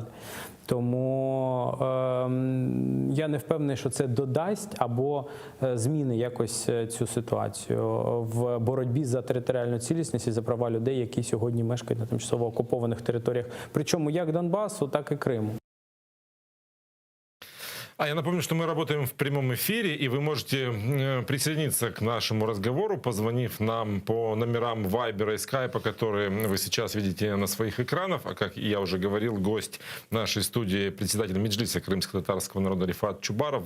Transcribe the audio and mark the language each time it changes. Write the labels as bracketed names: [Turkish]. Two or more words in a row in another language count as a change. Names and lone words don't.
[Ukrainian] Тому я не впевнений, що це додасть або зміни якось цю ситуацію в боротьбі за територіальну цілісність і за права людей, які сьогодні мешкають на тимчасово окупованих територіях. Причому як Донбасу, так і Криму. [Russian] Я напомню, что мы работаем в прямом эфире, и вы можете присоединиться к нашему разговору, позвонив нам по номерам Вайбера и Скайпа, которые вы сейчас видите на своих экранах. А как я уже говорил, гость нашей студии, председатель Меджлиса крымско-татарского народа Рифат Чубаров.